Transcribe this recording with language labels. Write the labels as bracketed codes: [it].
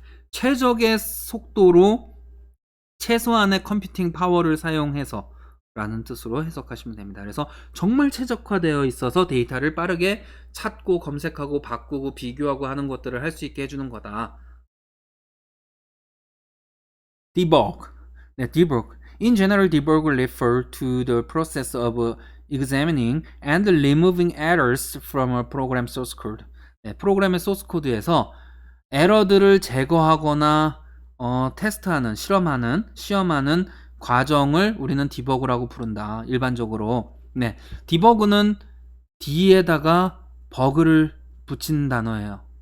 [ko] 최적의 속도로 최소한의 컴퓨팅 파워를 사용해서 라는 뜻으로 해석하시면 됩니다. 그래서 정말 최적화되어 있어서 데이터를 빠르게 찾고 검색하고 바꾸고 비교하고 하는 것들을 할 수 있게 해주는 거다. [en] Debug. 네, debug. In general, debug refers to the process of examining and removing errors from a program source code. [ko] 네, 프로그램의 소스 코드에서 에러들을 제거하거나 테스트하는, 시험하는 과정을 우리는 디버그라고 부른다. 일반적으로. 네, 디버그는 D에다가 버그를 붙인 단어예요.